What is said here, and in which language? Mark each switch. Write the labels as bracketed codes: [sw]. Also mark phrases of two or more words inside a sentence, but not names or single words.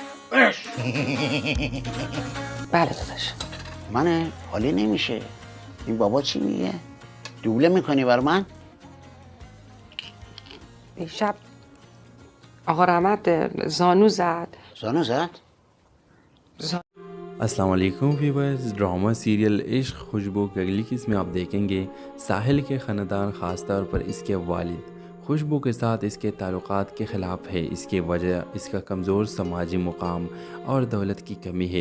[fa] بله داداش. من حالی نمیشه. این بابا چی میگه؟ دوبله میکنی بر من؟ دیشب آقا رحمت زانو زد. زانو زد؟ [ur] السلام علیکم [en] viewers. drama serial [ur] عشق خوشبو کی اگلی قسط میں آپ دیکھیں گے ساحل کے خاندان خاص طور پر اس کے والد خوشبو کے ساتھ اس کے تعلقات کے خلاف ہے. اس کی وجہ اس کا کمزور سماجی مقام اور دولت کی کمی ہے.